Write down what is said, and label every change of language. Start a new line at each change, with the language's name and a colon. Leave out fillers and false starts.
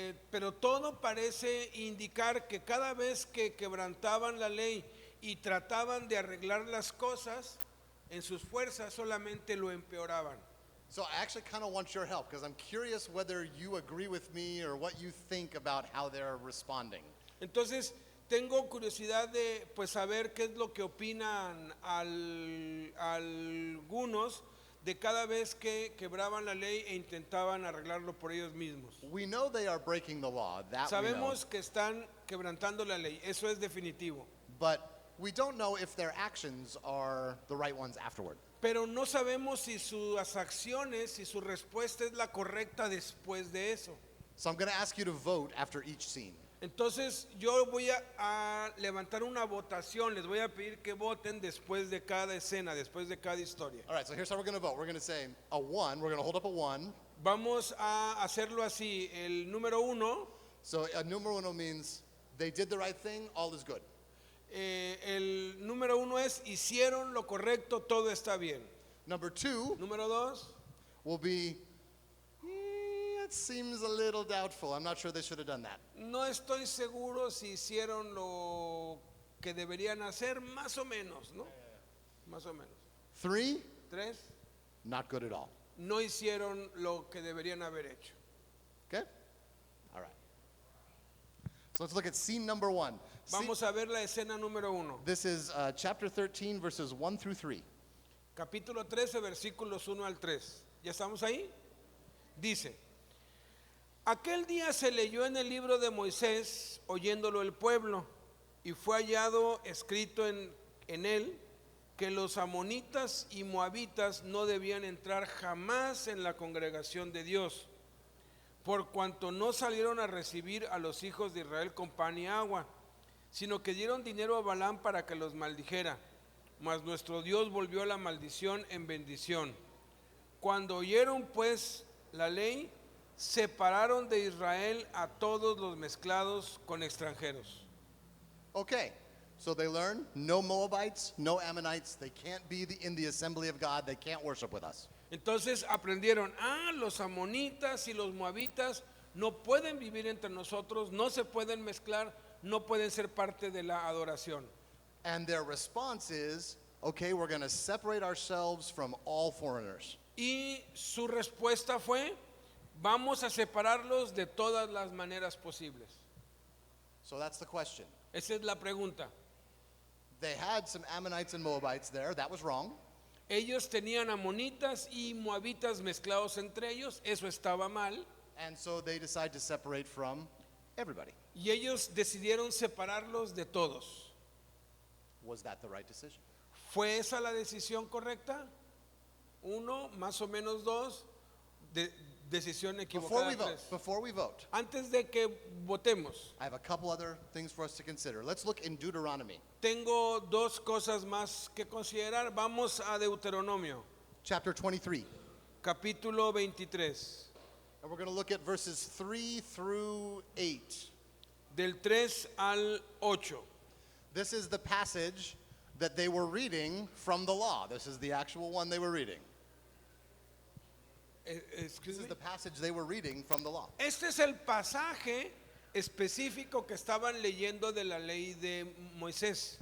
Spanish: Pero todo parece indicar que cada vez que quebrantaban la ley y trataban de arreglar las cosas, en sus fuerzas solamente lo empeoraban.
English: So I actually kind of want your help because I'm curious whether you agree with me or what you think about how they're responding.
Spanish: Entonces, tengo curiosidad de saber qué es lo que opinan algunos de cada vez que quebraban la ley e intentaban arreglarlo por ellos mismos.
English: We know they are breaking the law, that we know.
Spanish: Sabemos que están quebrantando la ley, eso es definitivo.
English: But we don't know if their actions are the right ones afterward.
Spanish: Pero no sabemos si sus acciones, si su respuesta es la correcta después de eso.
English: So I'm going to ask you to vote after each scene.
Spanish: Entonces yo voy a levantar una votación, les voy a pedir que voten después de cada escena, después de cada historia.
English: All right, so here's how we're going to vote. We're going to say a 1. We're going to hold up a 1.
Spanish: Vamos a hacerlo así. El número 1,
English: So a
Spanish: numero uno
English: means they did the right thing, all is good.
Spanish: el número 1 es hicieron lo correcto, todo está bien.
English: Number 2
Spanish: Número 2,
English: will be, it seems a little doubtful. I'm not sure they should have done that.
Spanish: no estoy seguro si hicieron lo que deberían hacer, más o menos, ¿no? Más o menos.
English: 3,
Spanish: 3,
English: not good at all.
Spanish: no hicieron lo que deberían haber hecho.
English: Okay? All right. So let's look at scene number 1.
Spanish: Vamos a ver la escena número 1.
English: This is chapter 13, verses 1 through 3.
Spanish: Capítulo 13, versículos 1 al 3. ¿Ya estamos ahí? Dice, aquel día se leyó en el libro de Moisés, oyéndolo el pueblo, y fue hallado escrito en él que los amonitas y moabitas no debían entrar jamás en la congregación de Dios, por cuanto no salieron a recibir a los hijos de Israel con pan y agua, sino que dieron dinero a Balaam para que los maldijera. Mas nuestro Dios volvió la maldición en bendición. Cuando oyeron pues la ley, separaron de Israel a todos los mezclados con extranjeros.
English: Okay, so they learn no Moabites, no Ammonites. They can't be in the assembly of God. They can't worship with us.
Spanish: Entonces aprendieron, los amonitas y los moabitas no pueden vivir entre nosotros, no se pueden mezclar, no pueden ser parte de la adoración.
English: And their response is, okay, we're going to separate ourselves from all foreigners.
Spanish: Y su respuesta fue, vamos a separarlos de todas las maneras posibles.
English: So that's the question.
Spanish: Esa es la pregunta.
English: They had some Ammonites and Moabites there. That was wrong.
Spanish: Ellos tenían amonitas y moabitas mezclados entre ellos, eso estaba mal.
English: And so they decide to separate from everybody.
Spanish: Y ellos decidieron separarlos de todos.
English: Was that the right decision?
Spanish: ¿Fue esa la decisión correcta? 1, más o menos 2, decisión equivocada. 3.
English: Before we vote,
Spanish: Antes de que votemos,
English: I have a couple other things for us to consider. Let's look in Deuteronomy,
Spanish: tengo 2 cosas más que considerar. Vamos a Deuteronomio,
English: chapter 23.
Spanish: capítulo 23,
English: And we're going to look at verses 3 through 8.
Spanish: del 3 al 8.
English: This is the passage that they were reading from the law. This is the actual one they were reading. This is the passage they were reading from the law.
Spanish: Este es el pasaje específico que estaban leyendo de la ley de Moisés.